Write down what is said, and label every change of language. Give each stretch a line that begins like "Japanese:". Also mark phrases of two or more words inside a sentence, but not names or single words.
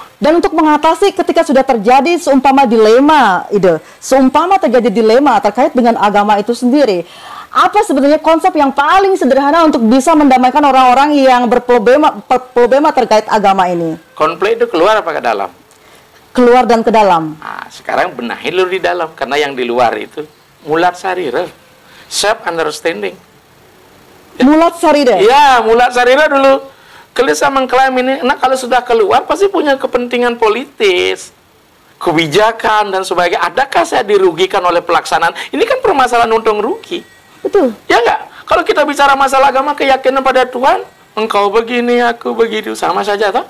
Indonesian: Dan untuk mengatasi ketika sudah terjadi seumpama dilema, seumpama terjadi dilema terkait dengan agama itu sendiri, apa sebenarnya konsep yang paling sederhana untuk bisa mendamaikan orang-orang yang berproblema terkait agama ini? Konflik itu keluar apa ke dalam? Keluar dan ke dalam. Nah, sekarang benahi dulu di dalam, karena yang di luar itu
Balinese: mulat sarira,
English: self understanding.
Balinese: Mulat sarira.
Indonesian: Ya,
Balinese: mulat sarira
Indonesian: dulu. Kelisa mengklaim ini, nah kalau sudah keluar pasti punya kepentingan politis, kebijakan dan sebagainya. Adakah saya dirugikan oleh pelaksanaan? Ini kan permasalahan untung rugi. Betul. Ya enggak? Kalau kita bicara masalah agama, keyakinan pada Tuhan, engkau begini, aku begitu, sama saja toh?